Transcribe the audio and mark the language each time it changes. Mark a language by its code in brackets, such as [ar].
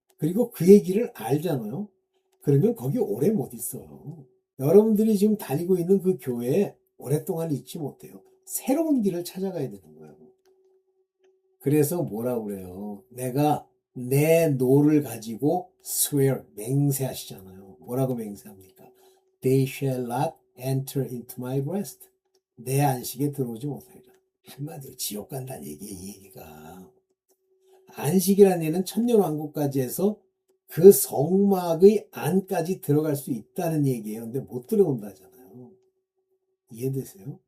[ko] 그리고 그 얘기를 알잖아요. 그러면 거기 오래 못 있어요. 여러분들이 지금 다니고 있는 그 교회에 오랫동안 있지 못해요. 새로운 길을 찾아가야 되는 거예요. 그래서 뭐라고 그래요? 내가 내 노를 가지고 swear, 맹세하시잖아요. 뭐라고 맹세합니까? [en] They shall not enter into my rest. [ko] 내 안식에 들어오지 못하리라. 한마디로 지옥 간다는 얘기예요, 이 얘기가. 안식이라는 얘는 천년왕국까지 해서 그 성막의 안까지 들어갈 수 있다는 얘기예요. 근데 못 들어온다잖아요. 이해되세요?